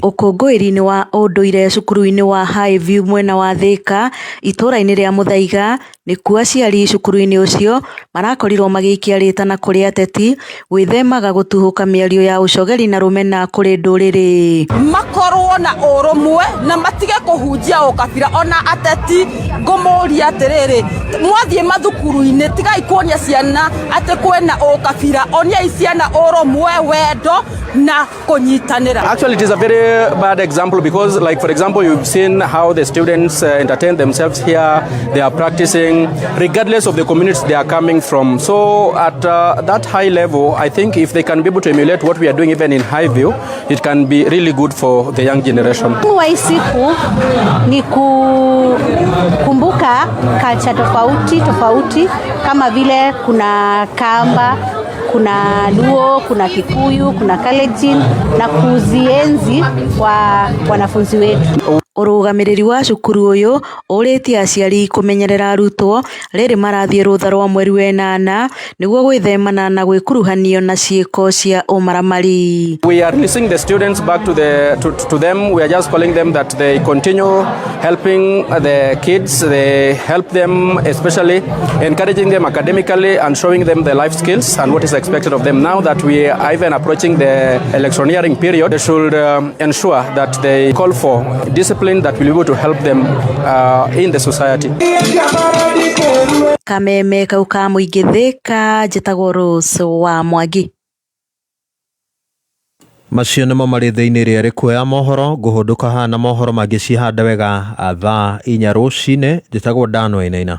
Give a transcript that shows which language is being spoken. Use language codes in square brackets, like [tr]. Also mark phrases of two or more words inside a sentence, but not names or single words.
[ki] Ũkũngũĩri-inĩ wa ũndũire cukuru-inĩ wa Highview mwena wa Thika itũra-inĩ rĩa Mũthaiga nĩkuo aciari cukuru-inĩ ũcio marakorirwo magĩikia rĩtana kũrĩ ateti gwĩthemaga gũtuhũka mĩario ya ũcogeri na rũmena kũrĩ ndũrĩrĩ. Makorwo na ũrũmwe na matige kũhunjia ũkabira. Ona ateti ngũmũria atĩrĩrĩ, mwathiĩ mathukuru-inĩ tigai kuonia ciana atĩ kwĩna ũkabira, onia ciana ũrũmwe, wendo na kunyitanĩra. [en] Actually, it is a very bad example because, like, for example, you've seen how the students entertain themselves here. They are practicing regardless of the communities they are coming from. So at that high level, I think if they can be able to emulate what we are doing even in Highview, it can be really good for the young generation. [sw] Wa siku ni kukumbuka culture tofauti kama vile kuna Kamba, kuna Luo, kuna Kikuyu, kuna Kalenjin na kuzienzi kwa wanafunzi wetu. [ki] Ũrũgamĩrĩri wa cukuru ũyũ ũrĩtie aciari kũmenyerera arutwo rĩrĩ marathiĩ rũtha rwa mweri wa 8 nĩguo gwĩthemana na gwĩkuruhanio na ciĩko cia ũmaramari. [en] We are releasing the students back to them. We are just calling them that they continue helping the kids. They help them, especially encouraging them academically and showing them the life skills and what is expected of them. Now that we are even approaching the electioneering period, they should ensure that they call for discipline that will be able to help them in the society. [ki] Kameme kau ka mũingĩ Thika njĩtagwo Rose wa Mwangi. Macio nĩmo marĩ thĩinĩ rĩrĩ kuoya mohoro ngũhũndũka hana mohoro mangĩ cihanda wega thaa 4 rũcinĩ. Njĩtagwo Dan Wainaina.